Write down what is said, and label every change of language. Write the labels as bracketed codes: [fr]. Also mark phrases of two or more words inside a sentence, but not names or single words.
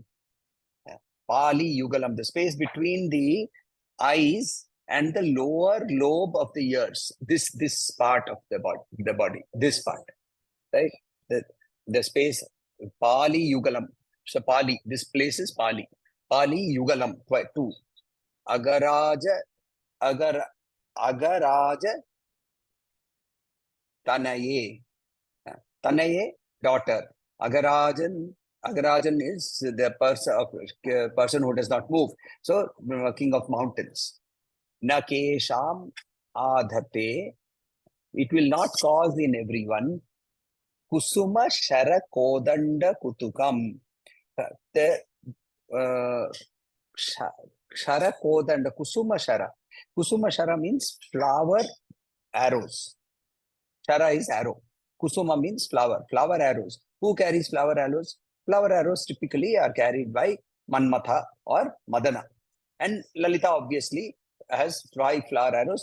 [sa] Pali Yugalam, [en] the space between the eyes and the lower lobe of the ears. This part of the body, this part, right? The space, [sa] Pali Yugalam. So Pali, [en] this place is Pali. [sa] Pali Yugalam, [en] two. [sa] Agaraja, Agar, Agaraja, Tanaye. [en] Tanaye, daughter. Agarajan, Agarajan is the person who does not move. So, king of mountains. [sa] Nakesham adhate. [en] It will not cause in everyone. [sa] Kusuma shara kodanda kutukam. The shara kodanda, kusuma shara. Kusuma shara [en] means flower arrows. Shara is arrow. Kusuma means flower arrows. Who carries flower arrows? Flower arrows typically are carried by Manmatha or Madana. And Lalita obviously has 5 flower arrows.